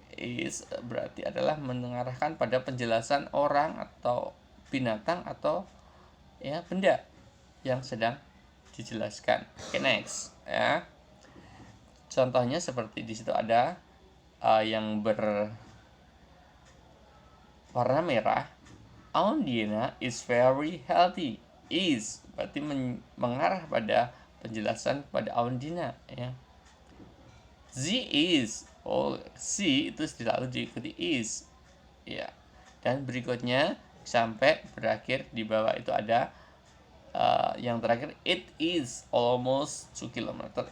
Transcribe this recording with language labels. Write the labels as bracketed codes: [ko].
[id] is berarti adalah mengarahkan pada penjelasan orang atau binatang atau ya benda yang sedang dijelaskan. Oke, next ya. Contohnya seperti di situ ada yang berwarna merah. [en] Aundina is very healthy. [id] Is berarti mengarah pada penjelasan pada Aundina ya. Z is, C itu selalu diikuti is ya. Dan berikutnya sampai berakhir di bawah itu ada yang terakhir, [en] it is almost 2 km.